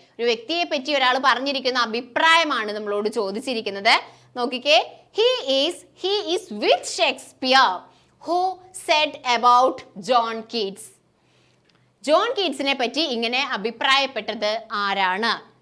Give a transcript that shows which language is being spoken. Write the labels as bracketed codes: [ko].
[ml] ഒരു വ്യക്തിയെ പറ്റി ഒരാൾ പറഞ്ഞിരിക്കുന്ന അഭിപ്രായമാണ് നമ്മളോട് ചോദിച്ചിരിക്കുന്നത്. [en] നോക്കിക്കേ, he is with Shakespeare. Who said about John Keats? [ml] John കീറ്റ്സിനെ പറ്റി ഇങ്ങനെ അഭിപ്രായപ്പെട്ടത് ആരാണ്?